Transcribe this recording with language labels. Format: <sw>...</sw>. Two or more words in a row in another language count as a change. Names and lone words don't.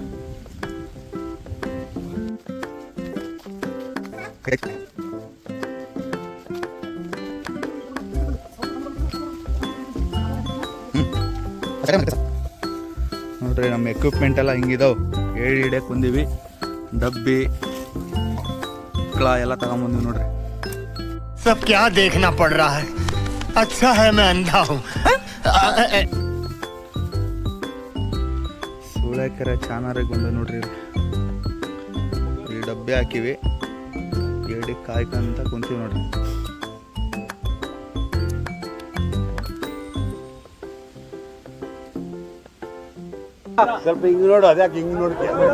<kn>ನೋಡ್ರಿ ನಮ್ಮ ಎಕ್ವಿಪ್ಮೆಂಟ್ ಎಲ್ಲ ಹಿಂಗಿದಾವ್. ಏಡಿ ಹಿಡಿಯಕ್ಕೆ ಬಂದೀವಿ. ಡಬ್ಬಿ ಮಕ್ಕಳ ಎಲ್ಲ ತಗೊಂಬಂದಿವಿ ನೋಡ್ರಿ.</kn> <hi>सब क्या देखना पड़ रहा है? अच्छा है मैं अंधा हूँ.</hi> <kn>ಸೂಳೆಕೆರೆ ಚಾನರಿಗೆ ಬಂದ ನೋಡ್ರಿ. ಈ ಡಬ್ಬಿ ಹಾಕಿವಿ. ಏಡಿ ಕಾಯ್ಕಂತ ಕುಂತೀವಿ ನೋಡ್ರಿ. ಸ್ವಲ್ಪ ಹಿಂಗ್ ನೋಡು, ಅದ್ಯಾಕೆ ಹಿಂಗ್ ನೋಡ್ತೀಯ?</kn>